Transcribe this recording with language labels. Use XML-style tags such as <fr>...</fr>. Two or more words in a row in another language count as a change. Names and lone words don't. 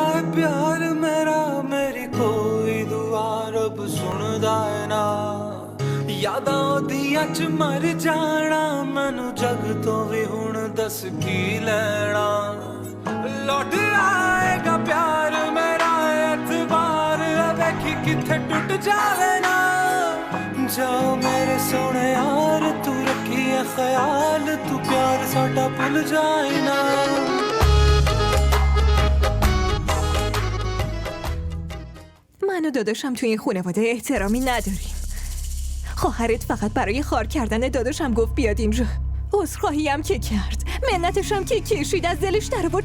<pa>ਪਿਆਰ ਮੇਰਾ ਮੇਰੀ ਕੋਈ ਦੁਆ ਰੱਬ ਸੁਣਦਾ ਹੈ ਨਾ ਯਾਦਾਂ ਦੀਆਂ ਚ ਮਰ ਜਾਣਾ ਮੈਨੂੰ ਜੱਗ ਤੋਂ ਭੀ ਹੁਣ ਦੱਸ ਕੀ ਲੈਣਾ ਲੌਟ ਆਏਗਾ ਪਿਆਰ ਮੇਰਾ ਐਤਬਾਰ ਵੇਖੀਂ ਕਿੱਥੇ ਟੁੱਟ ਜਾਵੇ ਨਾ ਜਾਓ ਮੇਰੇ ਸੋਹਣੇ ਯਾਰ ਤੂੰ ਰੱਖੀਂ ਹੈ ਖ਼ਿਆਲ ਤੂੰ ਪਿਆਰ ਸਾਡਾ ਭੁੱਲ ਜਾਏ ਨਾ</pa> <fa>من و داداشم توی این خانواده احترامی نداریم. خواهرت فقط برای خار کردن داداشم گفت بیاد اینجا. عذرخواهی هم که کرد. منتش هم که کشید از دلش در آورد.</fa>